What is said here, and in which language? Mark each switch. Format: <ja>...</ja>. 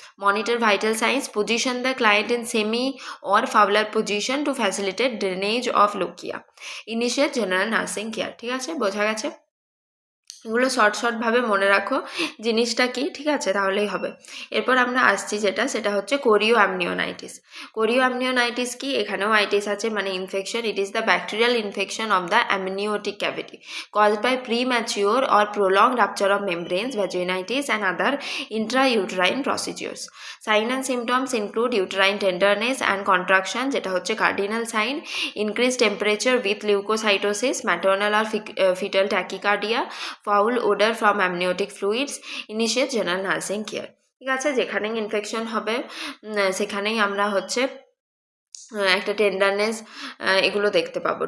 <en>Monitor vital signs, position the client in semi or Fowler position to facilitate drainage of lochia. Initiate general nursing care.</en> <bn>ঠিক আছে, বোঝা গেছে? এগুলো শর্টভাবে মনে রাখো জিনিসটা কি, ঠিক আছে, তাহলেই হবে। এরপর আমরা আসছি সেটা হচ্ছে কোরিও অ্যামনিওনাইটিস কি, এখানেও আইটিস আছে মানে infection.</bn> <en>It is the bacterial infection of the amniotic cavity caused by premature or prolonged rupture of membranes, vaginitis and other intrauterine procedures. Sign and symptoms include uterine tenderness and contraction,</en> <bn>যেটা হচ্ছে</bn> <en>cardinal sign, increased temperature with leukocytosis, maternal or fetal tachycardia, foul odor from amniotic fluids. Initiate general nursing care.</en> <bn>ঠিক আছে, যেখানেই infection হবে সেখানেই আমরা হচ্ছে একটা টেন্ডারনেস এগুলো দেখতে পাবো।</bn>